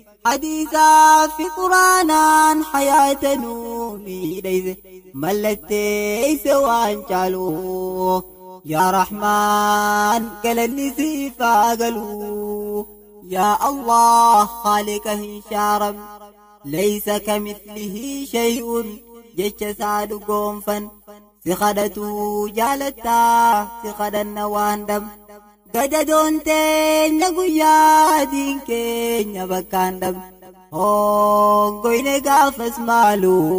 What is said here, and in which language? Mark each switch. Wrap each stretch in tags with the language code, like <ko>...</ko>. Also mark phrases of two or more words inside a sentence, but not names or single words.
<om>Hadiisaa fi Quraanaan hayaata nuu miidhayse. Mallatteesse waan caalu. Yaa Rahmaan, galanni siif haa galu. Yaa Allah, Khaaliqa hin shaaramne.</om> <ar>ليس كمثله شيء,</ar> <om>jecha isaa dhugoonfan. Si kadhatuu jaalattaa, si kadhanna waan dhabne. Gadadoon teenya guyyaa diin keenya bakkaan dhabne. Hongoyne gaafas maalu.</om>